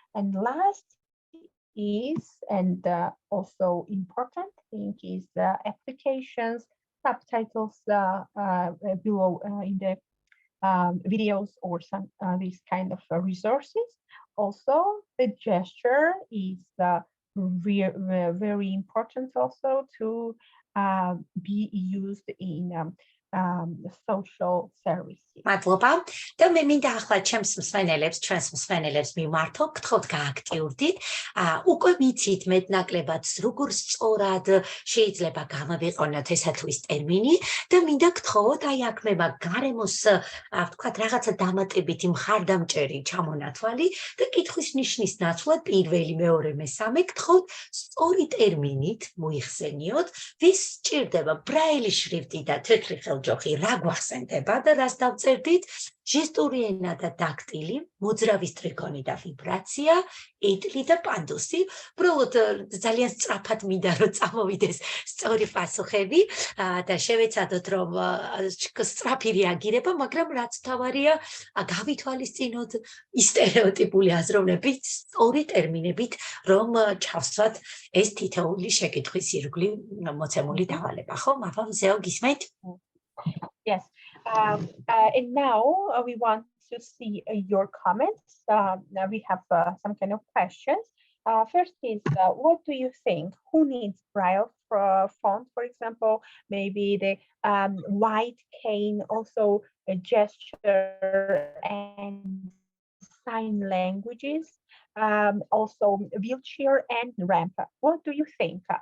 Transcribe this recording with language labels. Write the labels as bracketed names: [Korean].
[English] And last is, and also important thing, is applications, subtitles below in the videos or some these kind of resources. Also, the gesture is very important also to be used in social services. [Georgian] მადლობა და მე მინდა ახლა ჩემს მსმენელებს, ჩვენს მსმენელებს მიმართო, გთხოვთ გააქტიურდით. უკვე ვიცით მეტნაკლებად როგორ სწორად შეიძლება გამოვიყენოთ ესა თუ ის ტერმინი და მინდა გთხოვოთ აი აქ მე გარემოს ვთქვათ რაღაცა დამატებითი მხარდამჭერი ჩამონათვალი და კითხვის ნიშნის ნაცვლად პირველი, მეორე, მესამე გთხოვთ სწორი ტერმინით მოიხსენიოთ, ვის სჭირდება ბრაილის შრიფტი და თეთრი ხელჯოხი რა გვახსენდება და რას დავწერდით, ჟესტური ენა და დაქტილი, მოძრავის ტრიგონი და ვიბრაცია, ეტლი და პანდუსი. უბრალოდ ძალიან სწრაფად მინდა რომ წამოვიდეს სწორი პასუხები და შევეცადოთ რომ სწრაფი რეაგირება, მაგრამ რაც თავარია გავითვალისწინოთ ის სტერეოტიპული აზროვნებით, სწორი ტერმინებით, რომ ჩავსვათ ეს თითოეული შეკითხვის ირგვლივ მოცემული დავალება, ხო? მაღალმზეო გისმენთ? [English] Yes, and now we want to see your comments. We have some kind of questions. First is, what do you think? Who needs Braille font, for example? Maybe the white cane, also a gesture and sign languages, also wheelchair and ramp. What do you think?